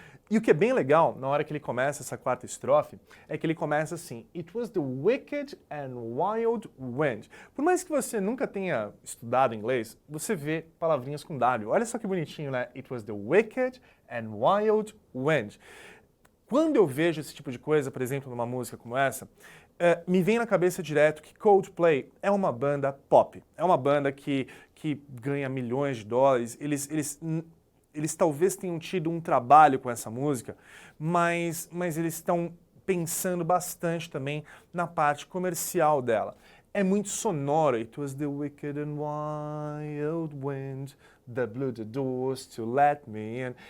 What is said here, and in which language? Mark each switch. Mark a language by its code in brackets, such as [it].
[pt] E o que é bem legal, na hora que ele começa essa quarta estrofe, é que ele começa assim: [en] It was the wicked and wild wind. [pt] Por mais que você nunca tenha estudado inglês, você vê palavrinhas com W. Olha só que bonitinho, né? [en] It was the wicked and wild wind. [pt] Quando eu vejo esse tipo de coisa, por exemplo, numa música como essa, me vem na cabeça direto que Coldplay é uma banda pop. É uma banda que ganha milhões de dólares. Eles talvez tenham tido um trabalho com essa música, mas eles estão pensando bastante também na parte comercial dela. É muito sonoro. [en] It was the wicked and wild wind that blew the doors to let me in.